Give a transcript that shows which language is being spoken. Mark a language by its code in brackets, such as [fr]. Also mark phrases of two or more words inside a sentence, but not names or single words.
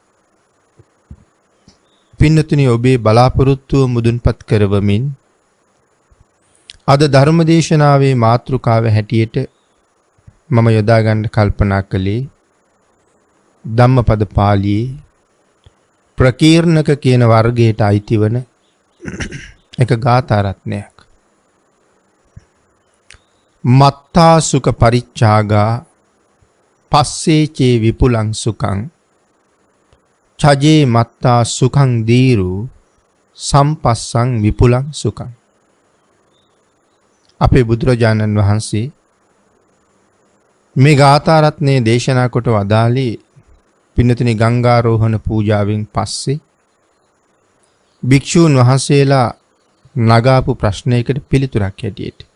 [si] පින්නතුනි, ඔබේ බලාපොරොත්තුව මුදුන්පත් කරවමින් අද ධර්ම දේශනාවේ මාතෘකාව හැටියට මම යොදා ගන්න කල්පනා කළේ ධම්මපද පාළියේ ප්‍රකීර්ණක කියන වර්ගයට අයිති වන එක ගාථා රත්නයක්. [pi] මත්තා සුඛ පරිච්ඡාගා පස්සේ චේ විපුලං සුඛං චජේ මත්තා සුඛං දීරු සම්පස්සං විපුලං සුඛං. [si] අපේ බුදුරජාණන් වහන්සේ මේ ගාථා රත්නයේ දේශනා කොට වදාළේ පින්නතුනි ගංගාරෝහණ පූජාවෙන් පස්සේ භික්ෂූන් වහන්සේලා නගාපු ප්‍රශ්නයකට පිළිතුරක් හැටියට.